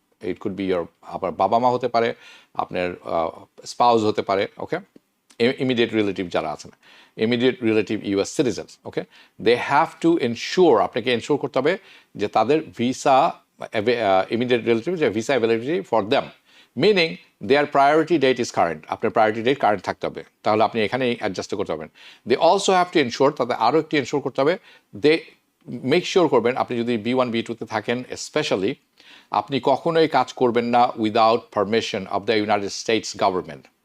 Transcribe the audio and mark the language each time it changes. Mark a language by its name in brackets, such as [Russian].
[English] it could be your, [Bangla] আপনার বাবা মা হতে পারে, আপনার স্পাউস হতে পারে, ওকে, ইমিডিয়েট রিলেটিভ যারা আছেন, [English] immediate relative US citizens, [Bangla] okay, [English] they have to ensure, [Bangla] আপনাকে এনশিওর করতে হবে যে তাদের ভিসা [English] immediate relative যে visa availability for them, meaning their priority date is current. [Bangla] আপনার priority date current থাকতে হবে, তাহলে আপনি এখানেই অ্যাডজাস্ট করতে পারবেন। [English] They also have to ensure, [Bangla] তাদের আরও একটি এনশোর করতে হবে, [English] they make sure [Bangla] করবেন আপনি যদি B1 B2-তে থাকেন স্পেশালি, আপনি কখনোই কাজ করবেন না [English] Without permission of the United States government.